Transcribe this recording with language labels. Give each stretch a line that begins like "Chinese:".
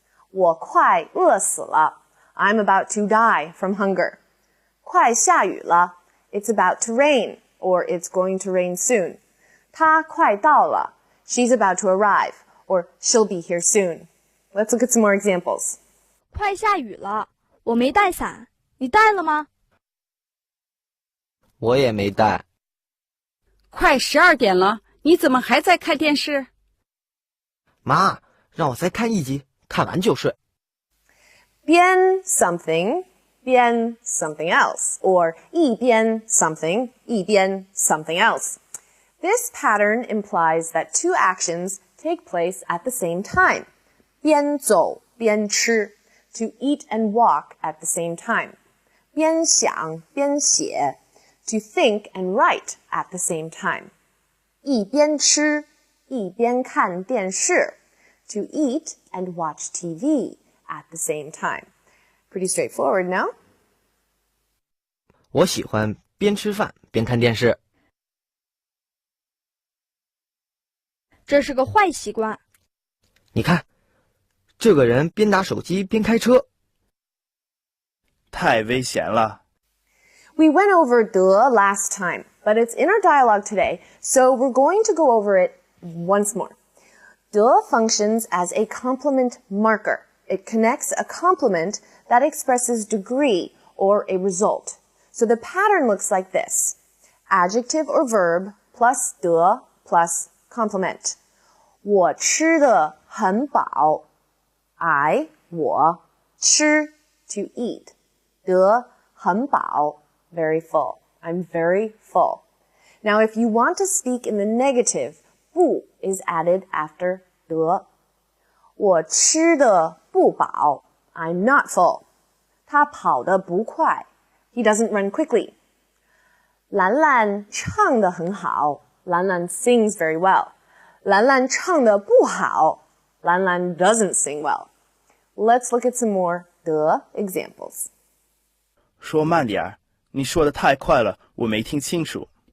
Chinese: 我快饿死了.
English: I'm about to die from hunger.
Chinese: 快下雨了.
English: It's about to rain, or it's going to rain soon.
Chinese: 她快到了.
English: She's about to arrive, or she'll be here soon. Let's look at some more examples.
Chinese: 快下雨了，我没带伞，你带了吗？我也没带。快12点了，你怎么还在看电视？妈，让我再看一集，看完就睡。
English: 边 something, 边 something else, or 一边 something, 一边 something else. This pattern implies that two actions take place at the same time.
Chinese: 边走边吃,
English: to eat and walk at the same time.
Chinese: 边想边写,
English: to think and write at the same time.
Chinese: 一边吃一边看电视,
English: to eat and watch TV at the same time. Pretty straightforward, no?
Chinese: 我喜欢边吃饭边看电视。这是个坏习惯。你看，这个人边打手机边开车。太危险了。
English: We went over 的 last time, but it's in our dialogue today, so we're going to go over it once more. 的 functions as a complement marker. It connects a complement that expresses degree or a result. So the pattern looks like this. Adjective or verb plus 的 plus complement.
Chinese: 我吃得很饱.我吃
English: to eat.
Chinese: 得很饱
English: very full. I'm very full. Now if you want to speak in the negative, 不 is added after 得.
Chinese: 我吃得不饱.
English: I'm not full.
Chinese: 他跑得不快.
English: He doesn't run quickly.
Chinese: 兰兰唱得很好.
English: Lan Lan sings very well.
Chinese: 兰兰唱得不好.
English: Lan Lan doesn't sing well. Let's look at some more 的 examples.
Chinese: 说慢点儿，你说的太快了，我没听清楚。